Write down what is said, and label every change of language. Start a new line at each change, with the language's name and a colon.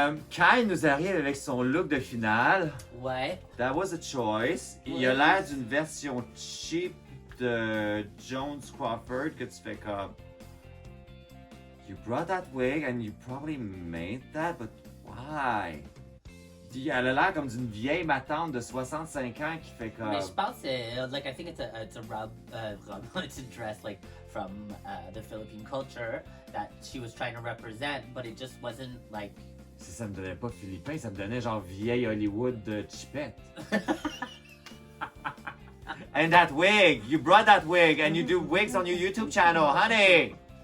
French: Kai nous arrive avec son look de finale. Ouais.
English: That was a choice.
French: Ouais. Il a l'air d'une version cheap de Jones Crawford que tu fais comme.
English: You brought that wig and you probably made that, but why?
French: Elle a l'air comme d'une vieille matante de 65 ans qui fait comme. Mais je pense
English: like I think it's a robe, it's a dress like from the Philippine culture that she was trying to represent, but it just wasn't like.
French: Si ça me donnait pas philippin, ça me donnait genre vieille Hollywood de chipette.
English: And that wig, you brought that wig and you do wigs on your YouTube channel, honey.